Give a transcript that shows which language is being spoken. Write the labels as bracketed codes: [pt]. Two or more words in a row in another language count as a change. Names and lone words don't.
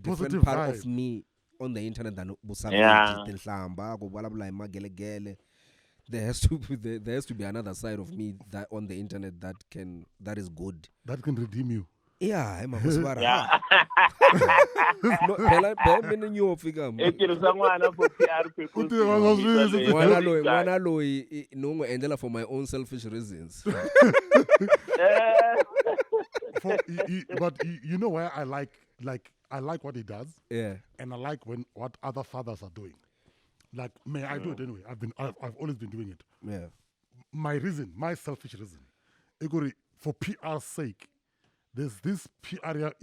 [en] Positive part vibe. of me on the internet than Yeah. there has to be another side of me that on the internet that is good. that can redeem you. Yeah, I'm a Yeah. no, [ts] phela mina nyofika I tirhisa n'wana [en] for PR purposes. [ts] n'wana loyi no n'wi endlela [en] for my own selfish reasons. But you know where I like what he does, Yeah. and I like what other fathers are doing. Like, may I do it anyway? I've always been doing it. Yeah. My selfish reason, Igori, for PR's sake, there's this PR